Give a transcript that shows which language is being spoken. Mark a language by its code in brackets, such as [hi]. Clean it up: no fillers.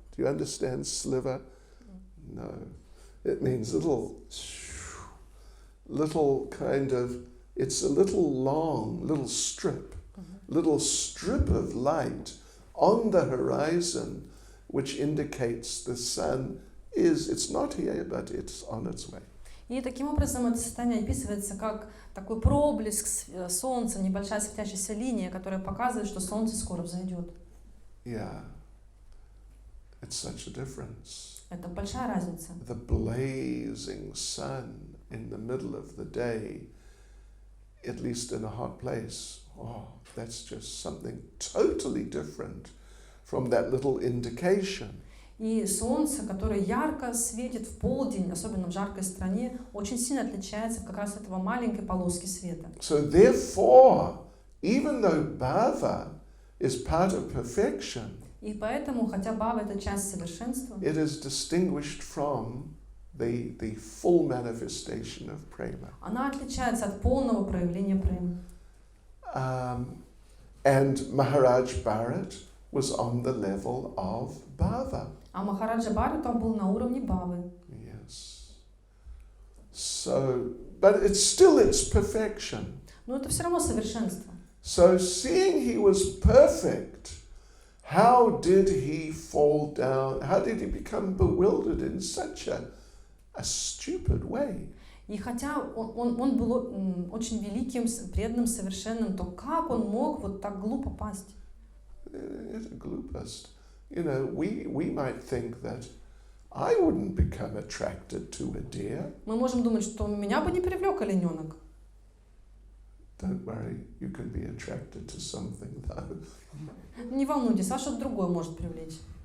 [en] Do you understand sliver? No. It means little kind of, it's a little long, little strip of light on the horizon which indicates the sun it's not here, but it's on its way. [ru] И таким образом это состояние описывается как такой проблеск солнца, небольшая светящаяся линия, которая показывает, что солнце скоро взойдет. [en] Yeah. It's such a difference. [ru] Это большая разница. [en] The blazing sun in the middle of the day, at least in a hot place, that's just something totally different from that little indication. [ru] И солнце, которое ярко светит в полдень, особенно в жаркой стране, очень сильно отличается как раз от этого маленькой полоски света. [en] So therefore, even though bhava is part of perfection, [ru] И поэтому, хотя бхава — это часть совершенства, [en] it is distinguished from the full manifestation of prema. [ru] она отличается от полного проявления премы. [en] And Maharaj Bharat was on the level of bhava. [ru] А Махараджа Бхарата был на уровне бхавы. [en] Yes. So, but it's still its perfection. [ru] Но это все равно совершенство. [en] So, seeing he was perfect, how did he fall down? How did he become bewildered in such a stupid way? [ru] И хотя он был очень великим, преданным, совершенным, то как он мог вот так глупо пасть? [en] It's a glupest. You know, we might think that I wouldn't become attracted to a deer. [ru] Мы можем думать, что меня бы не привлек олененок. [en] Don't worry, you can be attracted to something though. [ru] Не волнуйтесь, а что-то другое может привлечь.